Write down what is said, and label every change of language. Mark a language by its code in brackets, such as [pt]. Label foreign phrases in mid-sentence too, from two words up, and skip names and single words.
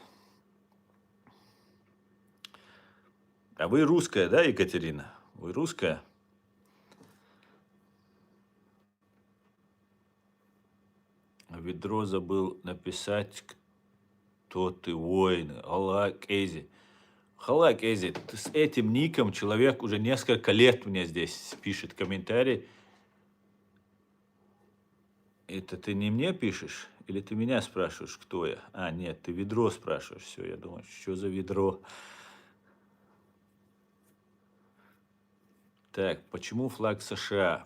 [ru] А вы русская, да, Екатерина? Вы русская? Ведро забыл написать, кто ты, воин. Халак Эзи. Халак Эзи, с этим ником человек уже несколько лет мне здесь пишет комментарий. Это ты не мне пишешь? Или ты меня спрашиваешь, кто я? А, нет, ты ведро спрашиваешь. Все, я думаю, что за ведро? Так, почему флаг США?